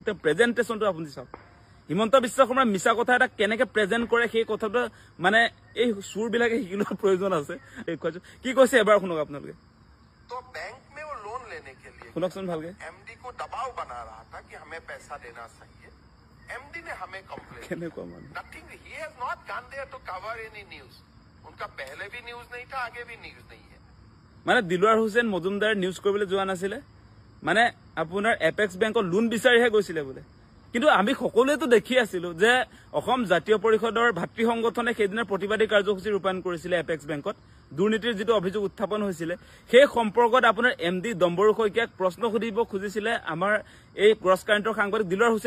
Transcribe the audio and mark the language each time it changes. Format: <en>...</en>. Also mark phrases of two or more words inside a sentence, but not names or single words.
<as>প্ৰেজেন্টেশনটো আপুনি চাওক হিমন্ত বিশ্ব শৰ্মাৰ মিছা কথা এটা কেনেকে প্ৰেজেন্ট কৰে সেই কথাটো মানে এই সুৰবিলাকে শিকিলৰ প্ৰয়োজন আছে কি কৈছে এবাৰ শুনক আপোনালোকে</as> <hi>तो बैंक में वो लोन लेने के लिए</hi> <as>শুনকচোন ভালকে</as> <hi>एमडी को दबाव बना रहा था कि हमें पैसा देना चाहिए एमडी ने हमें कंप्लेन</hi> <as>কেনেকুৱা মানে</as> <en>nothing he has not gone there to cover any news</en> <hi>उनका पहले भी न्यूज नहीं था आगे भी न्यूज नहीं है</hi> <as>মানে দিলৱাৰ হুছেইন মজুমদাৰ নিউজ কৰিবলৈ যোৱা নাছিলে মানে আপোনাৰ এপেক্স বেংকৰ লোন বিচাৰিহে গৈছিলে বোলে কিন্তু আমি সকলোৱেতো দেখি আছিলো যে অসম জাতীয় পৰিষদৰ ভাতৃ সংগঠনে সেইদিনা প্ৰতিবাদী কাৰ্যসূচী ৰূপায়ণ কৰিছিলে এপেক্স বেংকত দুৰ্নীতিৰ যেটো অভিযোগ উত্থাপন হৈছিলে সেই সম্পৰ্কত আপোনাৰ এমডি দম্বৰু শইকীয়াক প্ৰশ্ন সুধিব খুজিছিলে আমাৰ এই ক্ৰছ কাৰেণ্টৰ সাংবাদিক দিলৱাৰ হুছেইন</as>